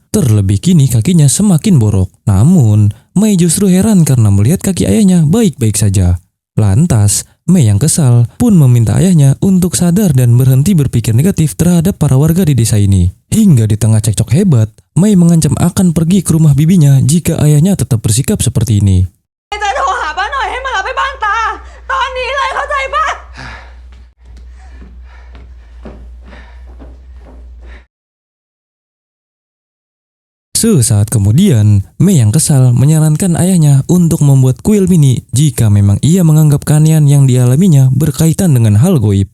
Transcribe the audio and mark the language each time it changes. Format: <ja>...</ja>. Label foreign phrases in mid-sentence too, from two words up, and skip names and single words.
<id>Terlebih kini kakinya semakin borok. Namun, Mei justru heran karena melihat kaki ayahnya baik-baik saja. Lantas, Mei yang kesal pun meminta ayahnya untuk sadar dan berhenti berpikir negatif terhadap para warga di desa ini. Hingga di tengah cekcok hebat, Mei mengancam akan pergi ke rumah bibinya jika ayahnya tetap bersikap seperti ini.</id> <th>จะโทรหาป้าหน่อยให้มารับไปบ้านตา ตอนนี้เลยเข้าใจปะ</th> <id>Sesaat kemudian, Mei yang kesal menyarankan ayahnya untuk membuat kuil mini jika memang ia menganggap keanehan yang dialaminya berkaitan dengan hal goib.</id>